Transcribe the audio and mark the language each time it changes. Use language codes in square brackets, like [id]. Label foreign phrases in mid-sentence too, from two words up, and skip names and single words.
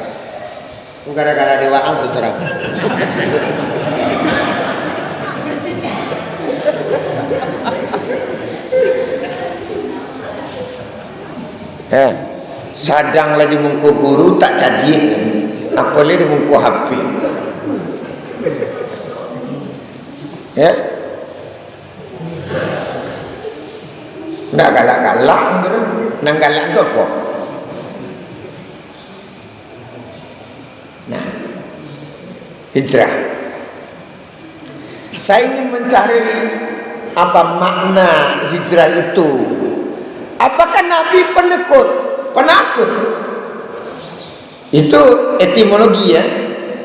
[min] Itu gara-gara dewaan saudara. Sadang lagi mungku guru tak jadi, apalagi mungku HP. [id] Ya, [min] nak galak-galak, nang galak tu apa? [id] Nah, hijrah. Saya ingin mencari apa makna hijrah itu. Apakah Nabi penakut? Itu etimologi ya.